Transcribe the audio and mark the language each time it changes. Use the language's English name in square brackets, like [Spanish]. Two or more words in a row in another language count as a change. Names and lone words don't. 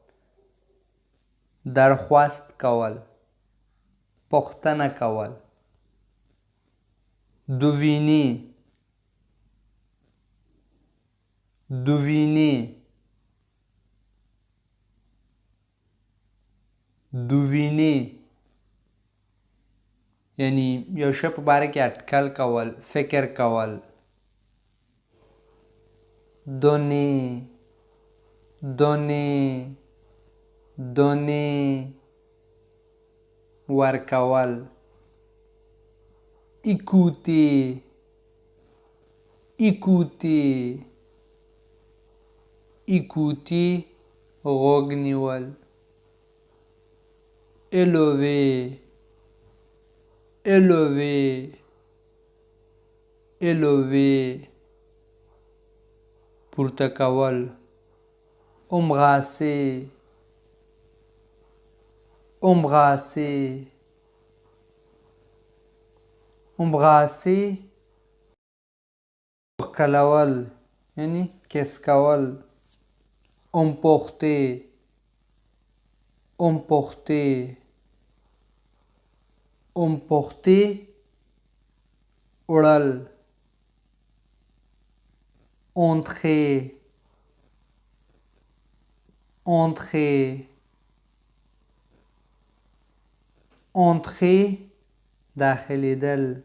[Pashto] درخواست کول پوښتنه کول [French] deviner deviner deviner [Pashto] یعنی یو شی په باره کې اټکل کول فکر کول donner [French] donner donner ورکول écouter écouter écouter [Pashto] غوږ نیول [French] élever élever élever [Pashto] پورته کول [French] embrasser embrasser embrasser [Pashto] کلول یعنی کس کول [French] emporter emporter emporter [Pashto] وړل entrer [French] entrer entrer داخلیدل